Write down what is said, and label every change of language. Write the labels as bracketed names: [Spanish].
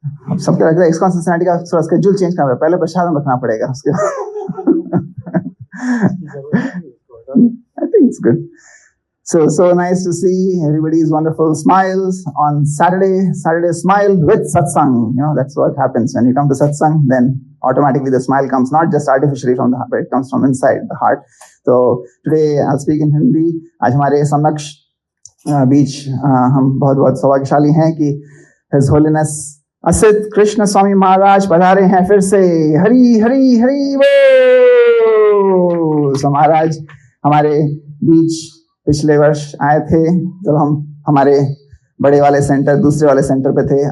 [Hindi] अब सबके लगता है इस्कॉन सिंसिनाटी का थोड़ा स्केड्यूल चेंज करना, पहले प्रसाद रखना पड़ेगा उसके [English] I think it's good. So nice to see everybody's wonderful smiles on Saturday. Saturday smile with satsang. You know, that's what happens when you come to satsang. Then automatically the smile comes, not just artificially from the heart, but it comes from inside the heart. So today I'll speak in Hindi. [Hindi] आज हमारे समक्ष बीच हम बहुत सौभाग्यशाली हैं कि His Holiness Asit Krishna Swami Maharaj पधारे हैं फिर से। हरी हरी हरी बोल। So महाराज हमारे बीच पिछले वर्ष आए थे जब हम हमारे बड़े वाले सेंटर दूसरे वाले सेंटर पे थे।